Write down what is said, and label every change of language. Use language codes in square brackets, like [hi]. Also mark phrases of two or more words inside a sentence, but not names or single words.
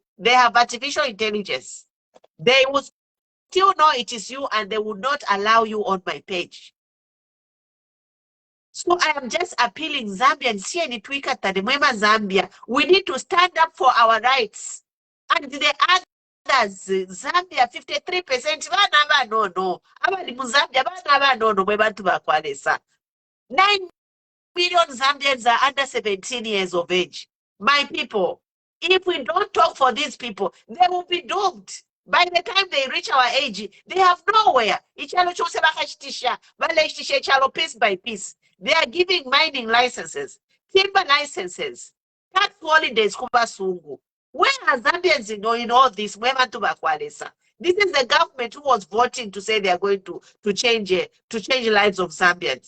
[en] They have artificial intelligence. They will still know it is you, and they will not allow you on my page. So I am just appealing Zambians here in Twika Tademwema, Zambia. We need to stand up for our rights. And the others, Zambia, 53%, no. [bem] Abali mu Zambia, no, mwebantu bakwalesa. [en] 9 million Zambians are under 17 years of age. My people, if we don't talk for these people, they will be doomed. By the time they reach our age, they have nowhere. [bem] Ichalo chose bakashitisha, baleshitisha ichalo [en] piece by piece. They are giving mining licenses, timber licenses, tax holidays, kubasungu. Where are Zambians in all this? This is the government who was voting to say they are going to change the lives of Zambians.